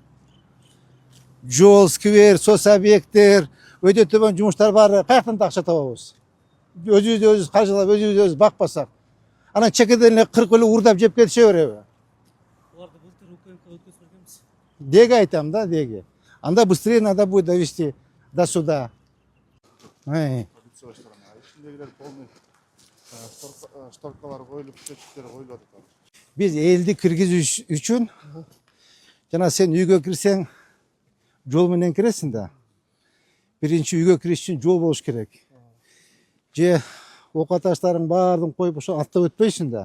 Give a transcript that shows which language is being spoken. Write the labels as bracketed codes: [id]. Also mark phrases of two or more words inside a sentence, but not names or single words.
[ky] Жол, сквер, соц объекттер, өтө төмөн жумуштар баары каяктан да акча табабыз? Өзүбүз каржылап, өзүбүз бакпасак. Анан чекеден эле 40 эле уурдап жеп кетише береби? Буларды былтыр УКМК өткөзүп бергенбиз. Деги айтам да, деги. [ru] Анда быстрее надо будет довести до суда. [ky] Ичиндегилер полный шторкалар коюлуп, счетчиктер коюлуп атат. Биз элди киргизиш үчүн жана сен үйгө кирсең жол менен киресиң да. Биринчи үйгө кириш үчүн жол болуш керек. Же ока таштарын баарын коюп ошо аттап өтпөйсүң да.